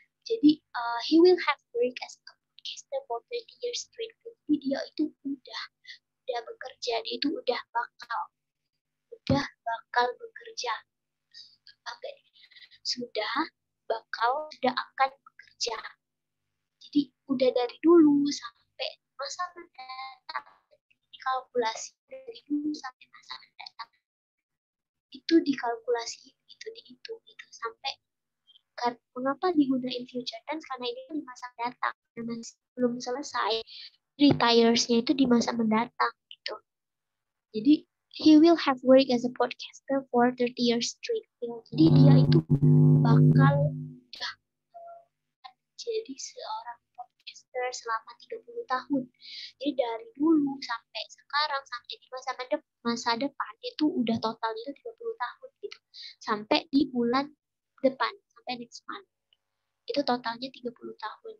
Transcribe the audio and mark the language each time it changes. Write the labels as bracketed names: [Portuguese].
[Indonesian] Jadi [English] he will have work as a podcaster for 30 years straight. [Indonesian] Jadi dia itu udah bekerja, dia itu udah bakal bekerja. Sudah akan bekerja. Jadi udah dari dulu sampai masa mendatang, dikalkulasi dari dulu sampai masa mendatang. Itu dikalkulasi gitu, dihitung gitu sampai mengapa digunakan future tense, karena ini di masa mendatang, masih belum selesai. Retires-nya itu di masa mendatang gitu. Jadi [English] he will have work as a podcaster for 30 years straight. [Indonesian] Jadi dia itu bakal jadi seorang podcaster selama 30 tahun. Jadi dari dulu sampai sekarang, sampai di masa depan itu udah totalnya 30 tahun gitu. Sampai di bulan depan, sampai next month. Itu totalnya 30 tahun.